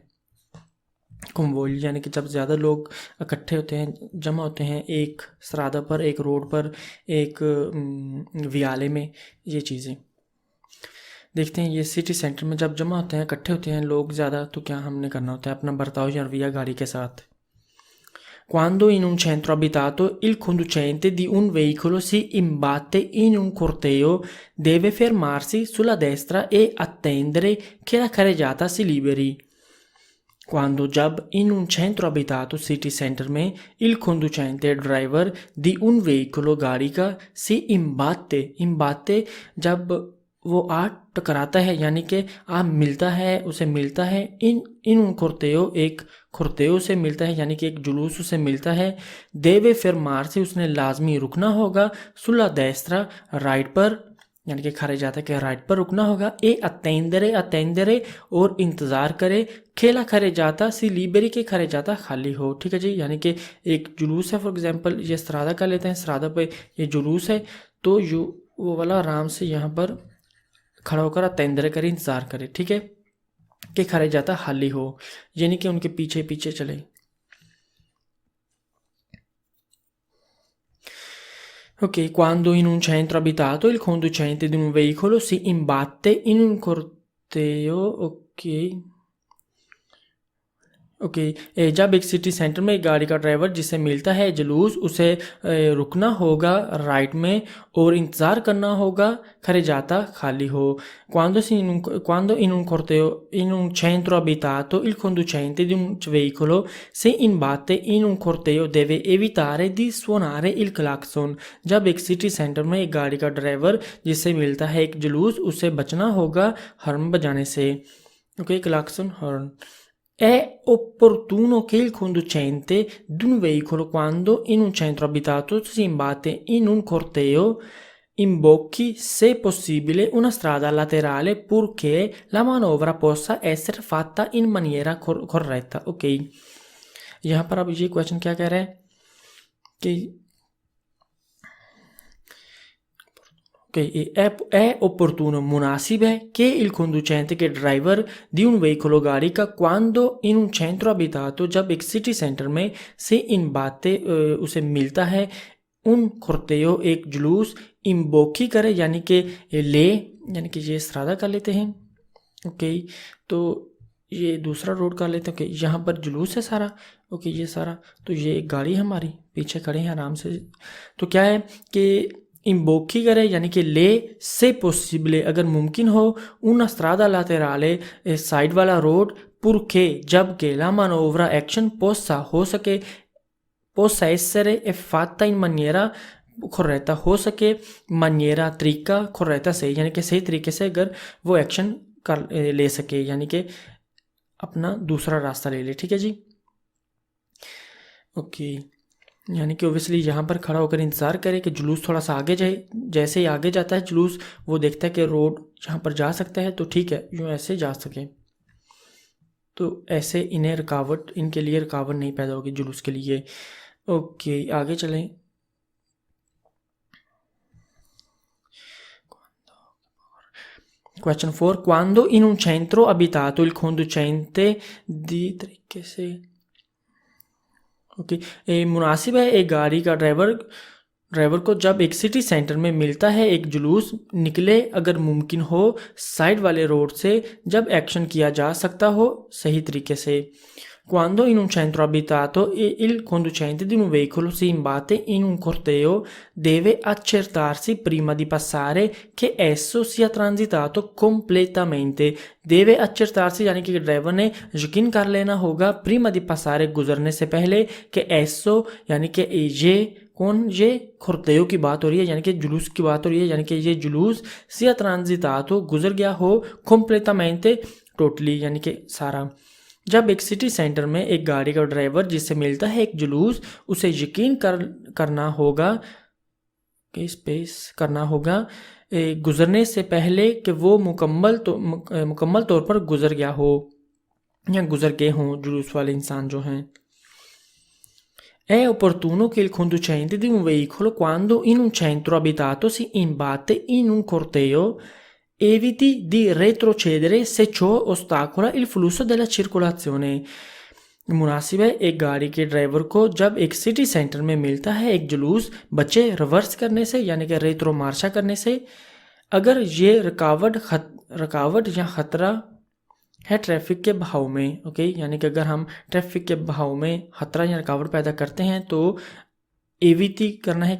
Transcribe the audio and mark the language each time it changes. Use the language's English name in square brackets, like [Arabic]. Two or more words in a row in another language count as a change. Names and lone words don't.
[Urdu] convogli یعنی کہ جب زیادہ لوگ اکٹھے ہوتے ہیں، جمع ہوتے ہیں ایک سرادا پر، ایک روڈ پر، ایک ویالے میں، یہ چیزیں دیکھتے ہیں. ये [English] city center [Urdu] میں جب جمع ہوتے ہیں، اکٹھے ہوتے ہیں لوگ زیادہ، تو کیا ہم نے کرنا ہوتا ہے اپنا برتاؤ یا رویہ گاڑی کے ساتھ. [Italian] Quando in un centro abitato il conducente di un veicolo si imbatte in un corteo, deve fermarsi sulla destra e attendere che la carreggiata si liberi। [Urdu] Quando जब [Italian] in un centro abitato [English] city center [Urdu] में [Italian] il conducente [Urdu] ड्राइवर [Italian] di un veicolo [Urdu] گاڑی کا [Italian] si imbatte [Urdu] جب وہ آ ٹکراتا ہے، یعنی کہ ملتا ہے، اسے ملتا ہے, [Italian] in un [Urdu] corteo ایک corteo سے ملتا ہے، یعنی کہ ایک جلوس اسے ملتا ہے. [Italian] deve fermarsi [Urdu] اس نے لازمی رکنا ہوگا, [Italian] sulla destra [Urdu] رائٹ پر، یعنی کہ carreggiata کے رائٹ پر رکنا ہوگا, [Italian] e attendere [Urdu] اور انتظار کرے, [Italian] che la carreggiata si liberi [Urdu] के carreggiata खाली हो। ٹھیک ہے جی، یعنی کہ ایک جلوس ہے, [English] for example [Urdu] یہ سرادا کا لیتے ہیں، سرادا پہ یہ جلوس ہے، تو وہ والا آرام سے یہاں پر کھڑا ہو کر اٹینڈر کرے، انتظار کرے. ٹھیک ہے, [Italian] che carreggiata [Urdu] خالی ہو، یعنی کہ ان کے پیچھے پیچھے چلے. [Italian] Ok, quando in un centro abitato il conducente di un veicolo si imbatte in un corteo, [Urdu] ok, اوکے جب ایک [English] city center [Urdu] میں ایک گاڑی کا ڈرائیور جسے ملتا ہے جلوس اسے رکنا ہوگا رائٹ میں اور انتظار کرنا ہوگا کھرے جاتا خالی ہو. [Italian] Quando in un corteo in un centro abitato il conducente di un veicolo se imbatte in un corteo deve evitare di suonare il clacson। [Urdu] جب ایک [English] city center [Urdu] میں ایک گاڑی کا ڈرائیور جس سے ملتا ہے ایک جلوس اسے بچنا ہوگا ہارن بجانے سے. اوکے، کلاکسن ہارن. [Italian] È opportuno che il conducente di un veicolo, quando in un centro abitato si imbatte in un corteo, imbocchi, se possibile, una strada laterale purché la manovra possa essere fatta in maniera corretta। [Urdu] ok, یہاں پر اب یہ کوئسچن کیا کہہ رہا ہے کہ [Italian] è opportuno, [Urdu] مناسب ہے [Italian] che il conducente [Urdu] کے ڈرائیور [Italian] di un veicolo [Urdu] گاڑی کا [Italian] quando in un centro abitato [Urdu] جب ایک [English] city center [Urdu] में [Italian] se imbatte [Urdu] اسے ملتا ہے [Italian] un corteo [Urdu] ایک جلوس امبوکی کرے یعنی کہ لے یعنی کہ یہ سرادا کر لیتے ہیں. اوکے، تو یہ دوسرا روڈ کر لیتے ہیں. اوکے، یہاں پر جلوس ہے سارا۔ اوکے، یہ سارا تو یہ ایک گاڑی ہماری پیچھے کھڑے ہیں آرام سے. تو کیا ہے کہ امبوکی کرے یعنی کہ لے [Italian] se possibile [Urdu] اگر ممکن ہو [Italian] una strada laterale [Urdu] سائیڈ والا روڈ پرکھے جب کہ [Italian] la manovra [Urdu] ایکشن possa ہو سکے [Italian] possa essere fatta in maniera corretta [Urdu] ہو سکے maniera طریقہ corretta صحیح یعنی کہ صحیح طریقے سے اگر وہ ایکشن کر لے سکے یعنی کہ اپنا دوسرا راستہ لے لے۔ ٹھیک ہے جی. اوکے، یعنی کہ اوبیسلی یہاں پر کھڑا ہو کر انتظار کرے کہ جلوس تھوڑا سا آگے جائے. جیسے ہی آگے جاتا ہے جلوس وہ دیکھتا ہے کہ روڈ یہاں پر جا سکتا ہے تو ٹھیک ہے یوں ایسے جا سکے، تو ایسے انہیں رکاوٹ ان کے لیے رکاوٹ نہیں پیدا ہوگی جلوس کے لیے. اوکے، آگے چلیں. Question 4 [Italian] quando in un centro abitato il conducente di [Urdu] طریقے سے اوکے مناسب ہے ایک گاڑی کا ڈرائیور کو جب ایک [English] city center [Urdu] میں ملتا ہے ایک جلوس نکلے اگر ممکن ہو سائیڈ والے روڈ سے جب ایکشن کیا جا سکتا ہو صحیح طریقے سے. [Italian] Quando in un centro abitato il conducente di un veicolo si imbatte in un corteo deve accertarsi prima di passare che esso sia transitato completamente। deve accertarsi [Urdu] یعنی کہ ڈرائیور نے یقین کر لینا ہوگا [Italian] prima di passare [Urdu] گزرنے سے پہلے کہ esso یعنی کہ یہ کون یہ کھرتیو کی بات ہو رہی ہے یعنی کہ جلوس کی بات ہو رہی ہے یعنی کہ یہ جلوس [Italian] sia transitato [Urdu] گزر گیا ہو completamente ٹوٹلی یعنی کہ سارا. جب ایک [English] city center [Urdu] میں ایک گاڑی کا ڈرائیور جس سے ملتا ہے ایک جلوس اسے یقین کرنا ہوگا کہ اسپیس کرنا ہوگا گزرنے سے پہلے کہ وہ مکمل طور پر گزر گیا ہو یا گزر گئے ہوں جلوس والے انسان جو ہیں. [Italian] È opportuno che il conducente di un veicolo quando in un centro abitato si imbatte in un corteo eviti di retrocedere se ciò ostacola il flusso della circolazione। [Urdu] مناسب ہے ایک گاڑی کے ڈرائیور کو جب ایک [English] city center [Urdu] میں ملتا ہے ایک جلوس بچے ریورس کرنے سے یعنی کہ [Italian] retromarcia [Urdu] کرنے سے اگر یہ رکاوٹ یا خطرہ ہے ٹریفک کے بہاؤ میں. اوکے، یعنی کہ اگر ہم ٹریفک کے بہاؤ میں خطرہ یا رکاوٹ پیدا کرتے ہیں تو ایویٹی کرنا ہے.